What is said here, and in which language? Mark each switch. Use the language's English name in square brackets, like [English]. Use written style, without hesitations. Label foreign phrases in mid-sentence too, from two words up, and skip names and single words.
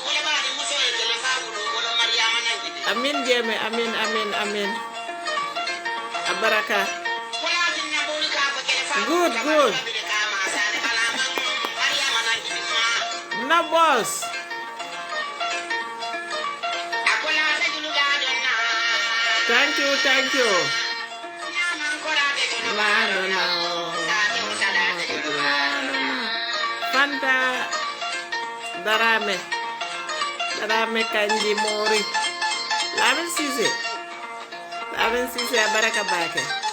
[Mandingo] Amin jeme, amin. Abaraka. [English] Good. No boss. Thank you. [Mandingo] Fanta Darame Kanji Mori. Lamin Sise Abaraka Bake.